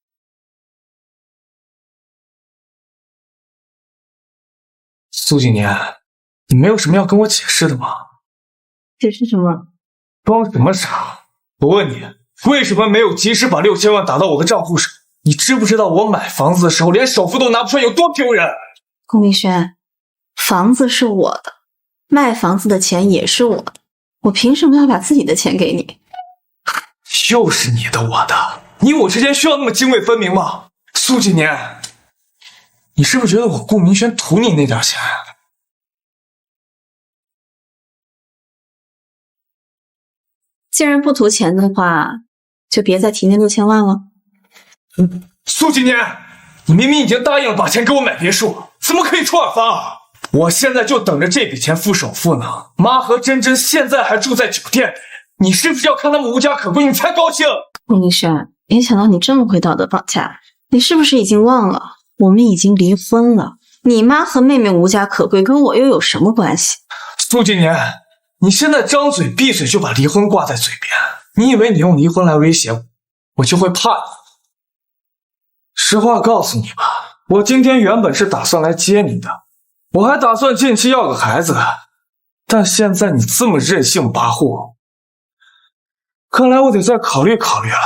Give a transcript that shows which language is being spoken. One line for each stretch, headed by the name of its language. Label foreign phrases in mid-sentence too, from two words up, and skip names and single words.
Chinese: 蘇景年，你沒有什麼要跟我解釋的嗎？解釋什麼？裝什麼傻？我問你，為什麼沒有及時把6000萬打到我的賬戶上？你知不知道我買房子的時候連首付都拿不出來有多丟人？顧明軒，房子是我的，賣房子的錢也是我的，我憑什麼要把自己的錢給你？又是你的我的，你我之間需要那麼涇渭分明嗎？蘇景年，你是不是覺得我顧明軒圖你那點錢？既然不圖錢的話，就別再提那6000萬了。蘇景年，你明明已經答應了把錢給我買別墅，怎麼可以出爾反爾？我現在就等着這筆錢付首付呢。媽和珍珍現在還住在酒店裡，你是不是要看他們無家可歸你才高興？顧明軒，沒想到你這麼會道德綁架，你是不是已經忘了我們已經離婚了？你媽和妹妹無家可歸跟我又有什麼關係？蘇景年，你現在張嘴閉嘴就把離婚掛在嘴邊，你以為你用離婚來威脅我， 我就会怕你。实话告诉你吧，我今天原本是打算来接你的，我还打算近期要个孩子，但现在你这么任性跋扈，看来我得再考虑考虑了。